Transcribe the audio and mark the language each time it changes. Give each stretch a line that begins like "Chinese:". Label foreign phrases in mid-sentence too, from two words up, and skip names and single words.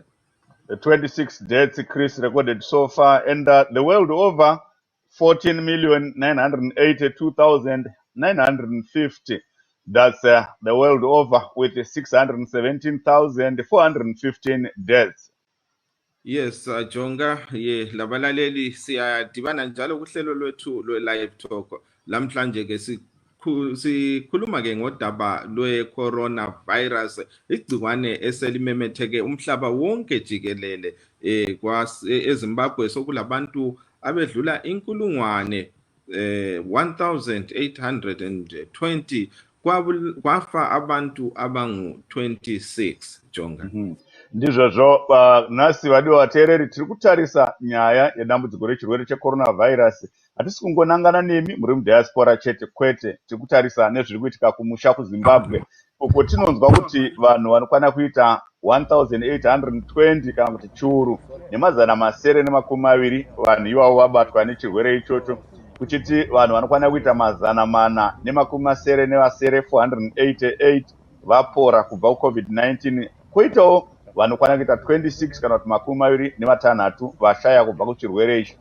English: 26 deaths, Chris, recorded so far, and the world over, 14,982,950. That's the world over, with 617,415 deaths. Yes, Jonga,
North Ndebele: labalaleli siyadibana njalo kuhlelo lwethu lwe-
English: live talk.
North Ndebele: Lamhlanje ke sikhuluma ke ngodaba lwe-coronavirus, igcikwane eselimemetheke umhlaba wonke jikelele. eZimbabwe sokulabantu abedlula inkulungwane 1,820 kwafa abantu abangu-26, Jonga.
Shona: Ndizvozvo nhasi vadiwa vateereri tiri kutarisa nyaya yedambudziko rechirwere checoronavirus. Hatisi kungonangana nemi muri mudiaspora chete, kwete tiri kutarisa nezviri kuitika kumusha kuzimbabwe, uko tinonzwa kuti vanhu vanokwana kuita 1,820 kana kuti chiuru nemazana masere nemakumi maviri vanhu ivavo vabatwa nechirwere ichocho, kuchiti vanhu vanokwana kuita mazana mana nemakumi masere nevasere 488 vapora kubva kucovid-19, koitawo vanokwana kuita 26 kana kuti makumi maviri nevatanhatu vashaya kubva kuchirwere ichi.